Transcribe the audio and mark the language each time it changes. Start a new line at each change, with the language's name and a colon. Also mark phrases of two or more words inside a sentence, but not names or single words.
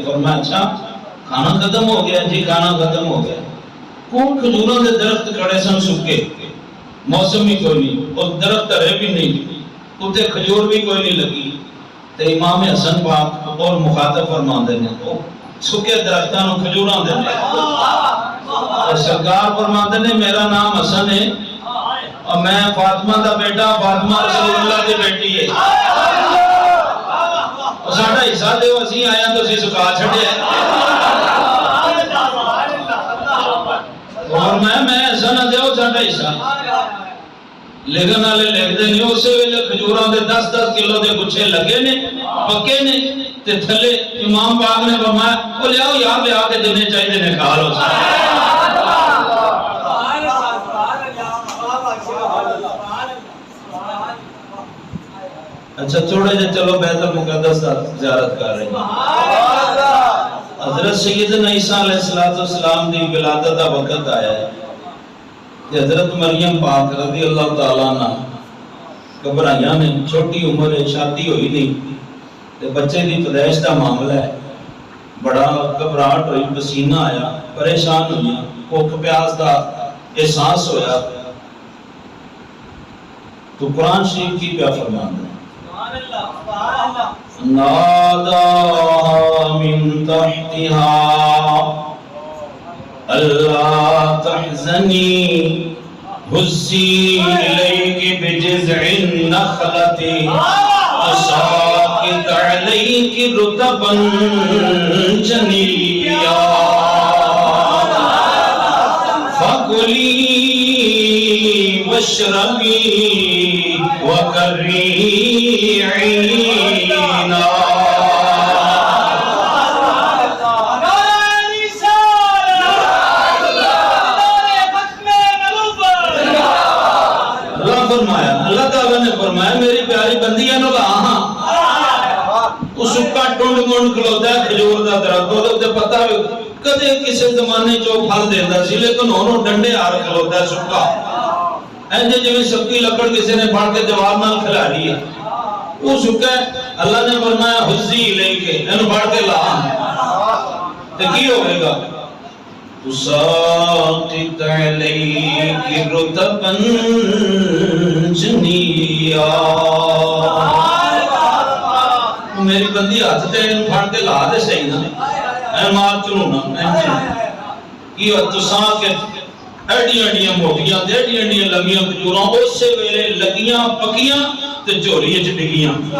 Urdu: فرمایا اچھا کھانا ختم ہو گیا؟ جی کھانا ختم ہو گیا۔
Punjabi: کوٹ کھجوراں دے درخت کھڑے سن سکے، موسم بھی کوئی نہیں، اور درخت ہرے بھی نہیں، اتنے کھجور بھی کوئی نہیں لگی، تے امام حسن پاک اور مخاطب فرماندے نے او سکے درختاں نوں کھجوراں دے نے، اور سرکار فرماندے نے میرا نام حسن ہے اور میں فاطمہ دا بیٹا، فاطمہ رسول اللہ دی بیٹی ہے، اور ساڈا حصہ دیو، اسی آیا تو اسی سکا چھڈیا، اور میں حسن دیو ساڈا حصہ۔ لکھن والے لکھتے نہیں، اسی ویلے کھجوراں دے 10-10 کلو دے گچھے لگے نے، پکے نے، تے تھلے امام پاک نے فرمایا او لیاؤ یار لیا کے جنے چاہیے نے کھا لو۔
Urdu: اچھا تھوڑے جے چلو بیت المقدس کا زیارت کر رہے ہیں۔
Punjabi: حضرت سیدنا عیسیٰ علیہ السلام دی ولادت دا وقت آیا ہے کہ حضرت مریم پاک رضی اللہ تعالیٰ عنہ گھبرائیاں نے، چھوٹی عمر ہے، شادی ہوئی نہیں تے بچے دی پیدائش دا معاملہ ہے، بڑا گھبراہٹ ہوئی، پسینہ آیا، پریشان ہوئی، بھوک پیاس دا احساس ہویا، تو قرآن شریف کی کیا فرمان ہے؟
Arabic: ناداها من تحتها ألا تحزني هزي إليك بجذع النخلة تساقط عليك رطبا جنيا فكلي واشربي وقري عينا۔
Punjabi: اللہ تعالیٰ نے فرمایا میری پیاری بندیاں نو ہاں اس کا ٹونڈ مونڈ کھلوتا ہے کھجور دا درخت، وہ تے پتہ بھی کدے کسی زمانے چو پھل دیندا سی، لیکن ہن ڈنڈے ہار کھلوتا ہے سکا، اینجے جویں سکی لکڑ کسی نے پھڑ کے دیوار نال کھلا دی ہے، وہ سکا ہے۔ اللہ نے فرمایا حزی لے کے اینو پھڑ کے لا، تے کی ہوے گا؟
Arabic: تساقط علیک رطبا جنیا،
Punjabi: میری بندی ہاتھ تے پھڑ کے لا دے صحیح نا، اے مار چلونا کی تساقط ایڈیاں موٹیاں تے ایڈیاں لمبیاں کھجوراں اسی ویلے لگیاں پکیاں تے جھولی وچ ڈگیاں،